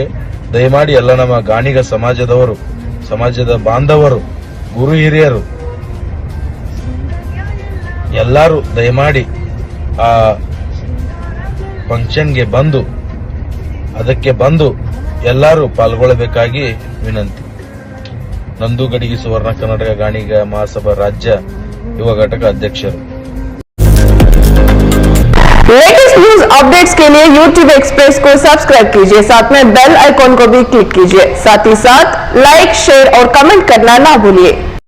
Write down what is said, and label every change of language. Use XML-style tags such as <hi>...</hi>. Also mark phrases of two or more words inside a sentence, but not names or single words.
<kn>ದಯಮಾಡಿ ಎಲ್ಲ ನಮ್ಮ ಗಾಣಿಗ ಸಮಾಜದ ಬಾಂಧವರು, ಗುರು ಹಿರಿಯರು ಎಲ್ಲರೂ ದಯಮಾಡಿ ಆ ಫಂಕ್ಷನ್ಗೆ ಬಂದು ಎಲ್ಲರೂ ಪಾಲ್ಗೊಳ್ಳಬೇಕಾಗಿ ವಿನಂತಿ. ನಂದು ಗಡಿಗೆ, ಸುವರ್ಣ ಕರ್ನಾಟಕ ಗಾಣಿಗ ಮಹಾಸಭಾ ರಾಜ್ಯ ಯುವ ಘಟಕ ಅಧ್ಯಕ್ಷರು.</kn> <hi>लेटेस्ट न्यूज अपडेट्स के लिए YouTube एक्सप्रेस को सब्सक्राइब कीजिए, साथ में बेल आइकॉन को भी क्लिक कीजिए. साथ ही साथ लाइक, शेयर और कमेंट करना ना भूलिए.</hi>